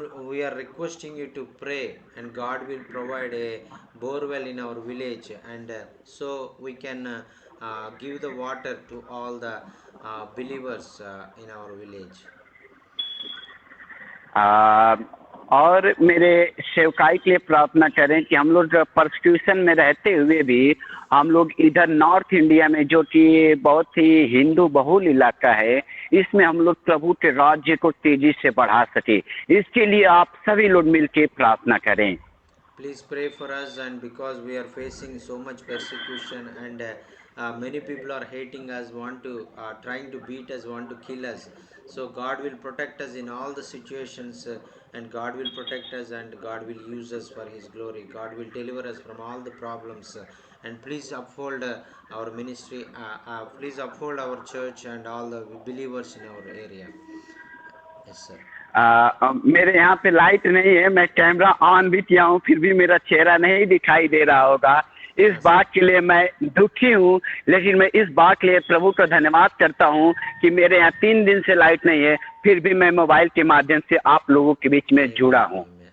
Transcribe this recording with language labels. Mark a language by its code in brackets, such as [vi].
[en] we are requesting you to pray, and God will provide a borewell in our village, and so we can give the water to all the believers in our village. [hi] आ, और मेरे सेवकाई के लिए प्रार्थना करें कि हम लोग परसिक्यूशन में रहते हुए भी हम लोग इधर नॉर्थ इंडिया में, जो कि बहुत ही हिंदू बहुल इलाका है, इसमें हम लोग प्रभु के राज्य को तेजी से बढ़ा सके। इसके लिए आप सभी लोग मिलकर प्रार्थना करें। [en] Please pray for us, and because we are facing so much persecution, and many people are hating us, want to trying to beat us, want to kill us. So God will protect us in all the situations, and God will protect us, and God will use us for His glory. God will deliver us from all the problems, and please uphold our ministry. Please uphold our church and all the believers in our area. Yes, sir. [hi] मेरे यहाँ पे light नहीं है, मैं camera on भी किया हूँ, फिर भी मेरा चेहरा नहीं दिखाई दे रहा होगा। इस बात के लिए मैं दुखी हूँ, लेकिन मैं इस बात के लिए प्रभु का धन्यवाद करता हूँ कि मेरे यहाँ 3 दिन से लाइट नहीं है, फिर भी मैं मोबाइल के माध्यम से आप लोगों के बीच में जुड़ा हूँ।